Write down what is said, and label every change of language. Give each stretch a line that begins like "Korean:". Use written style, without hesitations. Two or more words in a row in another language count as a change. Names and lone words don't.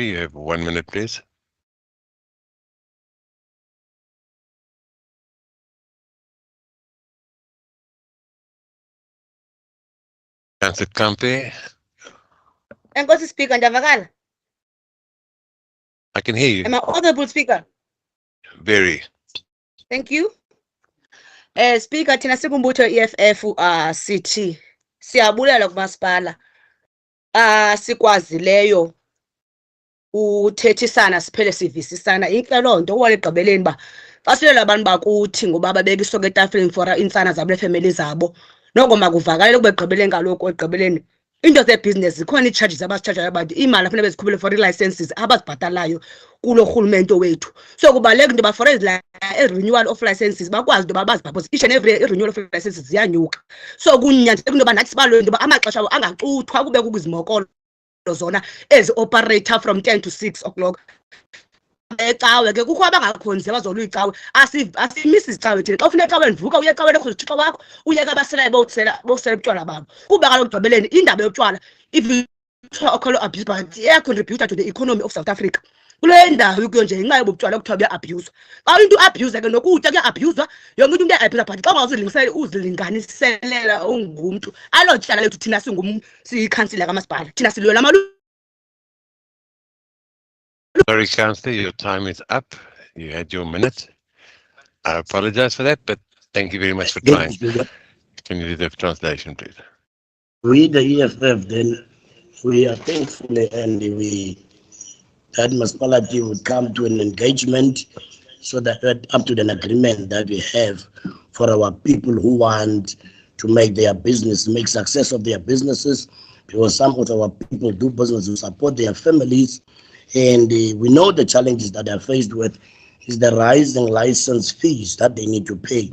English: You have 1 minute, please. Councillor Kampi,
Xhosa: Enkosi Speaker, ndavakala.
English: I can hear you. Am I audible, Speaker? Very. Thank you. Speaker,
Xhosa: thina sikumbutho EFF sithi siyabulela kumasipala sikwazileyo uthethisana siphele sivisisana. Inhle loo nto wale gqibeleni ba basilela abantu bakuthi ngoba babeka isoko etafileni for insana zabo nefamily zabo. Noko makuvakalele kube gqibeleni kaloku egqibeleni into zebhizinesi zikhona ii-charges abazicharjayo abantu, imali afuneka bezikhubele for ii-licenses abazibhatalayo kulo rhulumente wethu. So kubaluleka into yoba
English: for renewal of licenses
Xhosa: bakwazi into yoba bazibhabhoze,
English: each and every renewal of licenses ziyanyuka.
Xhosa: So kunyanzeleka into yoba nathi sibalule into yoba amaxesha abo angacuthwa kube kukuzimokolo zona ezi-operator
English: from 10 to 6 o'clock.
Xhosa: Ecawe ke kukho abangakhonzi abazolwa icawe, asimisi icawe thina. Xa ufuna ecaweni vuka uye ecaweni ekhoza uthixo wakho, uyeka abaselayo bosela utywala babo. Kuba kaloku gqibeleni indaba yotywala
English: alcohol abuse but contributor to the economy of South Africa.
Xhosa: Kule ndawo ukuyo nje ngenxa yobu butywala kuthiwa buya-abuse. Xa into abuse ke nokutya kuya-abuswa, yonke into uya-abuse but xa uzilinganiselela ungumntu alo tyala lethu thina siyikhansila kamasipala thina silwela amalu.
English: Sorry, Councillor, your time is up. You had your minute. I apologize for that, but thank you very much for trying. Can you do the translation, please? We, the EFF, then we are thankful and that municipality would come to an engagement so that up to an agreement that we have for our people who want to make their business, make success of their businesses, because some of our people do business to support their families, And we know the challenges that they're faced with is the rising license fees that they need to pay.